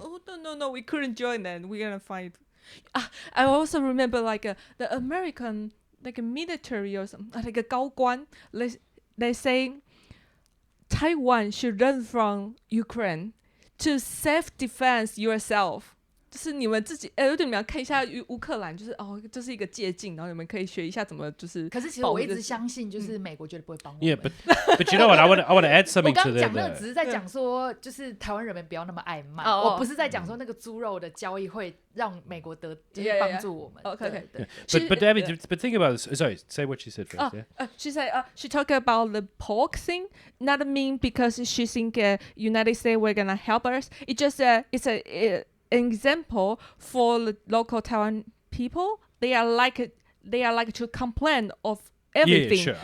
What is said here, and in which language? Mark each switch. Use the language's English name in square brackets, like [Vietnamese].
[English] Oh no, we couldn't join that. We're gonna fight. I also remember like the American like a military or something, like a 高官, they say Taiwan should run from Ukraine to self-defense yourself. [Chinese] 就是你们自己，对，你们要看一下乌克兰，就是这是一个借镜，然后你们可以学一下怎么就是。可是其实我一直相信，就是美国绝对不会帮我们。 [English] Yeah, but you know what? I want to add something to that. [Chinese] 我刚讲那个只是在讲说，就是台湾人民不要那么爱卖，我不是在讲说那个猪肉的交易会让美国就是帮助我们。 [English] Okay. But Abby, but think about this. Sorry, say what she said first. She said she talked about the pork thing. Not mean because she think United States were gonna help us. It just it's an example for the local Taiwan people. They are like to complain of everything.